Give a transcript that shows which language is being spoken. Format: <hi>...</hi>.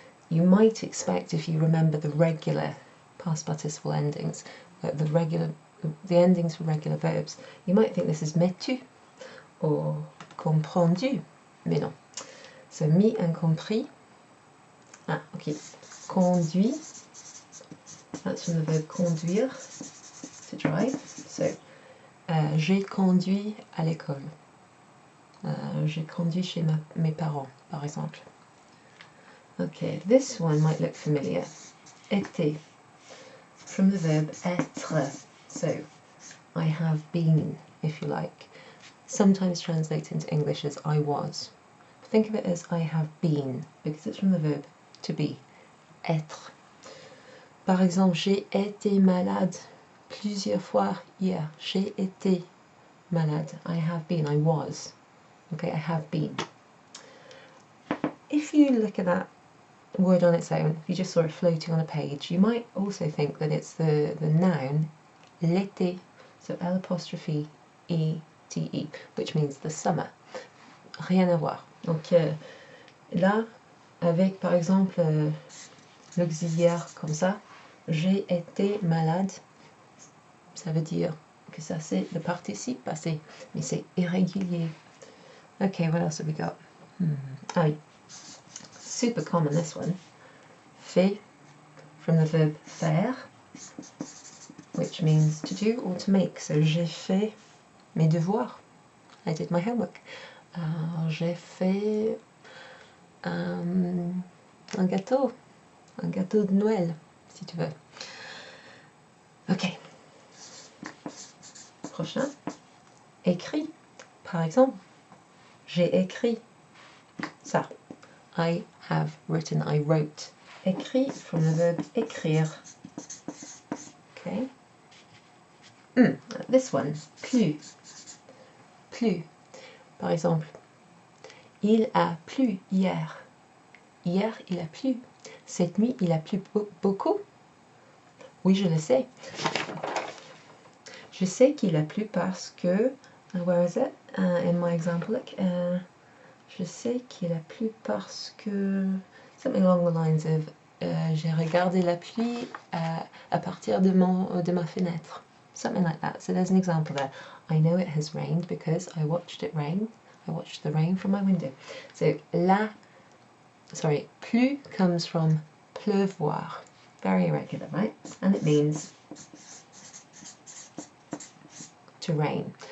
<en>You might expect, if you remember the regular past participle endings, the endings for regular verbs, you might think this is metu or comprendu,</en> <fr>mais non.</fr> <en>So mis and compris. Ah, okay. Conduit. That's from the verb conduire, to drive.</en> <fr>So, j'ai conduit à l'école. J'ai conduit chez mes parents, par exemple.</fr> <en>Okay, this one might look familiar. Été. From the verb être. So, I have been, if you like. Sometimes translated into English as I was. Think of it as I have been, because it's from the verb to be.</en> <fr>Être. Par exemple, j'ai été malade plusieurs fois hier. J'ai été malade.</fr> <en>I have been. I was. Okay, I have been. If you look at that word on its own, if you just saw it floating on a page, you might also think that it's the noun l'été, so L'E-T-E, which means the summer.</en> <fr>Rien à voir. Donc là, avec par exemple l'auxiliaire comme ça, j'ai été malade, ça veut dire que ça c'est le participe passé, mais c'est irrégulier.</fr> <en>Okay, what else have we got?</en> <fr>Ah oui.</fr> <en>Super common, this one. Fait, from the verb faire, which means to do or to make. So</en> <fr>j'ai fait mes devoirs.</fr> <en>I did my homework.</en> <fr>J'ai fait un gâteau de Noël, si tu veux. Ok. Prochain. Écrit. Par exemple, j'ai écrit ça.</fr> <en>I have written, I wrote. Écrit from the verb écrire. Okay. This one,</en> <fr>plus. Plus. Par exemple, il a plu hier. Hier, il a plu. Cette nuit, il a plu beaucoup. Oui, je le sais. Je sais qu'il a plu parce que,</fr> <en>where is it? In my example, look.</en> <fr>Je sais qu'il a plu parce que,</fr> <en>something along the lines of,</en> <fr>j'ai regardé la pluie à partir de ma fenêtre.</fr> <en>Something like that. So there's an example there. I know it has rained because I watched it rain. I watched the rain from my window. So plu comes from pleuvoir. Very irregular, right? And it means to rain.</en>